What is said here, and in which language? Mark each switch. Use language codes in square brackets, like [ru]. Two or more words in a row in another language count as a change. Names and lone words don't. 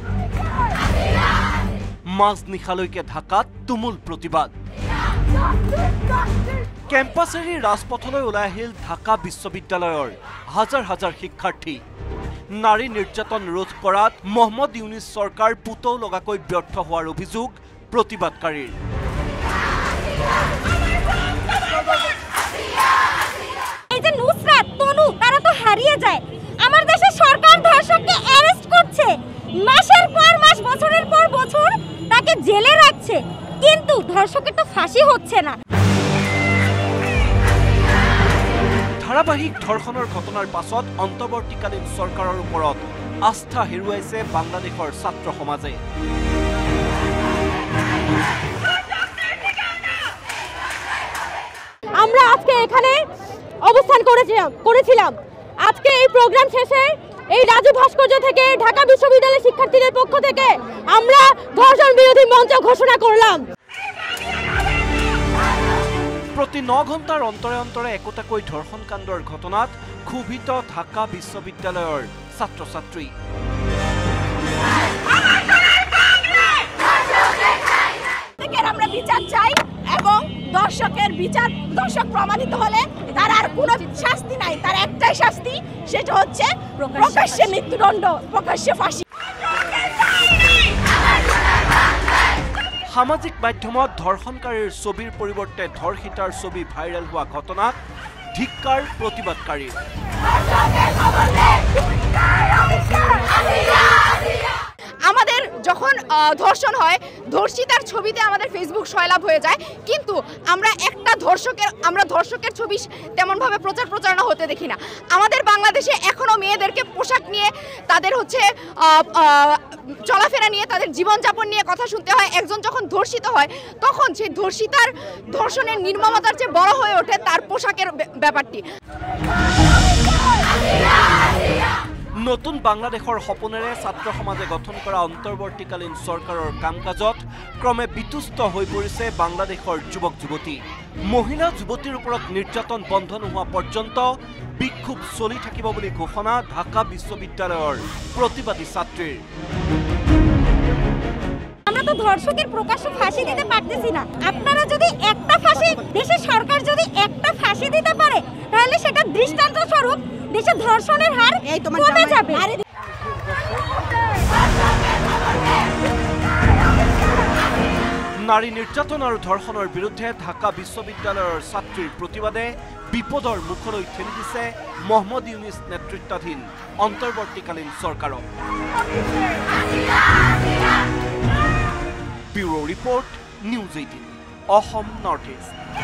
[as] মাজ নিশালৈকে ঢাকাত তুমুল প্ৰতিবাদ। কেম্পাছ এৰি ৰাজপথলৈ ওলাই আহিল ঢাকা বিশ্ববিদ্যালয়ৰ হাজাৰ হাজাৰ শিক্ষাৰ্থী। নাৰী নিৰ্যাতন ৰোধ কৰাত মহম্মদ ইউনিছ চৰকাৰ পুতৌ লগাকৈ ব্যৰ্থ হোৱাৰ অভিযোগ প্ৰতিবাদকাৰীৰ। [bn] এই যে নুসরাত তনু তারা তো হারিয়ে যায়। আমার দেশের সরকার ধর্ষককে অ্যারেস্ট করছে, মাসের পর মাস বছরের পর বছর তাকে জেলে রাখছে, কিন্তু ধর্ষকের তো ফাঁসি হচ্ছে না। [as] ধাৰাবাহিক ধৰ্ষণৰ ঘটনাৰ পাছত অন্তৰ্বৰ্তীকালীন চৰকাৰৰ ওপৰত আস্থা হেৰুৱাইছে বাংলাদেশৰ ছাত্ৰ সমাজে। [bn] আমরা আজকে এখানে অবস্থান করেছিলাম। আজকে এই প্রোগ্রাম শেষে এই রাজু ভাস্কর্য থেকে ঢাকা বিশ্ববিদ্যালয়ের শিক্ষার্থীদের পক্ষ থেকে আমরা ধর্ষণ বিরোধী মঞ্চ ঘোষণা করলাম। [as] প্ৰতি 9 ঘণ্টাৰ অন্তৰে অন্তৰে একোটাকৈ ধৰ্ষণ কাণ্ডৰ ঘটনাত ক্ষোভিত ঢাকা বিশ্ববিদ্যালয়ৰ ছাত্ৰ ছাত্ৰী। [bn] আমরা বিচার চাই এবং দর্শক প্রমাণিত হলে তার আর কোনো শাস্তি নাই, তার একটাই শাস্তি, সেটা হচ্ছে প্রকাশ্যে মৃত্যুদণ্ড, প্রকাশ্যে ফাঁসি। [as] সামাজিক মাধ্যমত ধৰ্ষণকাৰীৰ ছবিৰ পৰিৱৰ্তে ধৰ্ষিতাৰ ছবি ভাইৰেল হোৱা ঘটনাত ধিক্কাৰ প্ৰতিবাদকাৰীৰ। [bn] আমাদের যখন ধর্ষণ হয়, ধর্ষিতার ছবিতে আমাদের ফেসবুক সয়লাভ হয়ে যায়, কিন্তু আমরা ধর্ষকের ছবি তেমনভাবে প্রচারণা হতে দেখি না। আমাদের বাংলাদেশে এখনো মেয়েদেরকে পোশাক নিয়ে, তাদের চলাফেরা নিয়ে, তাদের জীবনযাপন নিয়ে কথা শুনতে হয়। একজন যখন ধর্ষিত হয় তখন সেই ধর্ষণের নির্মমতার চেয়ে বড় হয়ে ওঠে তার পোশাকের ব্যাপারটি। [as] নতুন বাংলাদেশৰ সপোনেৰে ছাত্ৰ সমাজে গঠন কৰা অন্তৰ্বৰ্তীকালীন চৰকাৰৰ কাম কাজত ক্ৰমে বিতুষ্ট হৈ পৰিছে বাংলাদেশৰ যুৱক যুৱতী। মহিলা যুৱতীৰ ওপৰত নিৰ্যাতন বন্ধ নোহোৱা পৰ্যন্ত বিক্ষোভ চলি থাকিব বুলি ঘোষণা ঢাকা বিশ্ববিদ্যালয়ৰ প্ৰতিবাদী ছাত্ৰীৰ। [bn] আমরা তো ধর্ষকের প্রকাশ্য ফাঁসি দিতে পারতেছি না। আপনারা যদি একটা ফাঁসি, দেশের সরকার যদি একটা ফাঁসি দিতে পারে, তাহলে সেটা দৃষ্টান্ত স্বরূপ দেশে ধর্ষণের হার কমে যাবে। [as] নারী নিৰ্যাতন আৰু ধৰ্ষণৰ বিৰুদ্ধে ঢাকা বিশ্ববিদ্যালয়ৰ ছাত্ৰীৰ প্ৰতিবাদে বিপদৰ মুখলৈ ঠেলি দিছে মহম্মদ ইউনিছ নেতৃত্বাধীন অন্তৰ্বৰ্তীকালীন চৰকাৰক। [en] Bureau Report, News 18, Assam North East.